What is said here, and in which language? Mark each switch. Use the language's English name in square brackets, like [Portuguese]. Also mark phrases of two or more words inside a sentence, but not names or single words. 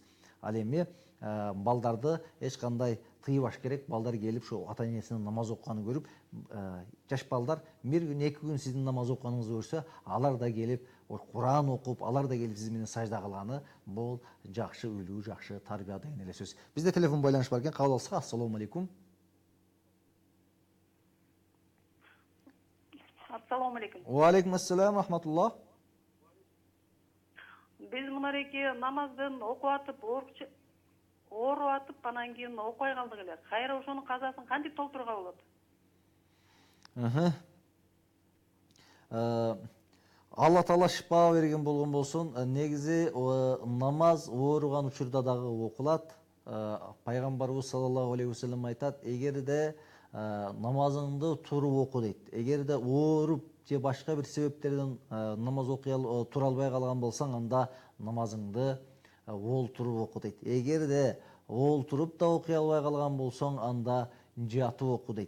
[Kyrgyz] Ал эми балдарды эч кандай тыйбаш керек. Балдар келип ошо ата энесинин намаз окуганын көрүп, жаш балдар бир күн, эки күн сиздин намаз окуганыңызды көрсө, алар да келип Куран окуп, алар да келип сиз менен сажда кылганы бул жакшы үлгү, жакшы тарбия деген эле сөз. Бизде телефон байланыш бар экен, кабыл алсак. [Arabic] السلام عليكم. السلام عليكم. وعليكم السلام ورحمة الله. [Kyrgyz] Биз мунареки намаздын окуп атып, ооруп атып, анан кийин окубай калдык эле. Кайра ошонун казасын кантип толтурууга болот? Алла Таала шифа берген болгон болсун. Негизи намаз ооруган учурда дагы окулат. Пайгамбарыбыз [Arabic] صلى الله عليه وسلم [Kyrgyz] айтат: эгерде намазыңды туруп оку дейт. Эгерде ооруп же башка бир себептерден намаз тура албай калган болсаң, анда намазыңды олтуруп оку дейт. Эгерде олтуруп да окуй албай калган болсоң, анда жатып оку дейт.